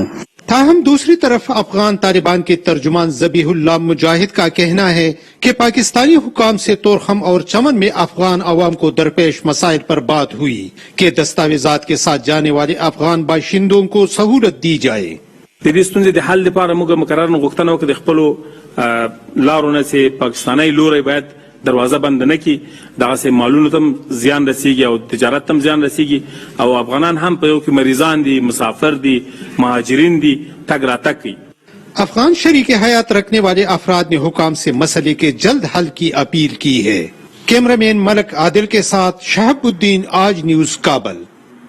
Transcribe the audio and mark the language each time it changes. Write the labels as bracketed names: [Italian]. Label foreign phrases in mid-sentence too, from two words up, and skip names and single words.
[Urdu] تاہم دوسری طرف افغان طالبان کے ترجمان ذبیح اللہ مجاہد کا کہنا ہے کہ پاکستانی حکام سے تورخم اور چمن میں افغان عوام کو درپیش مسائل پر بات ہوئی کہ دستاویزات کے ساتھ جانے والے افغان باشندوں کو سہولت دی جائے. [Pashto] د دې ستونزې د حل لپاره موږ مقرره غوښتنه وکړه د خپلو لارو نه چې پاکستاني لوري باید دروازه بند نه کی دا سه مالونو تم زیان رسیږي او تجارت تم زیان رسیږي او افغانان هم په یو کې مریضان دي مسافر دي مهاجرین دي تګ راتګ کوي. [Urdu] افغان شریک حیات رکھنے والے افراد نے حکام سے مسئلے کے جلد حل کی اپیل کی ہے. کیمرہ مین ملک عادل کے ساتھ شہاب الدین، آج نیوز، کابل.